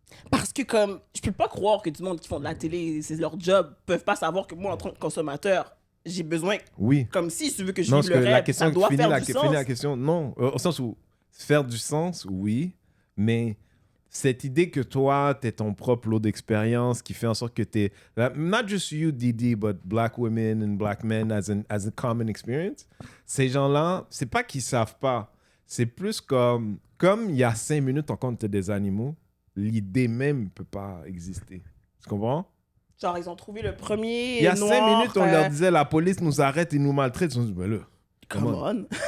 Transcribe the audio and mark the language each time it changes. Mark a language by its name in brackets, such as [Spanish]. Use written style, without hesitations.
[French] Parce que comme, je peux pas croire que du monde qui font de la télé, c'est leur job, peuvent pas savoir que moi, en tant que consommateur, j'ai besoin. Oui. Comme si tu veux que je Non, vive le rêve, ça doit faire du sens. la question, non. Au sens où, faire du sens, oui, mais... Cette idée que toi, t'es ton propre lot d'expérience qui fait en sorte que t'es... [English] Not just you, Didi, but black women and black men as a common experience. [French] Ces gens-là, c'est pas qu'ils savent pas. C'est plus comme il y a 5 minutes encore, t'es des animaux, l'idée même peut pas exister. Tu comprends? Genre, ils ont trouvé le premier il y a noir, 5 minutes, on leur disait, la police nous arrête et nous maltraite. Ils ont dit, ben là, [English] come on.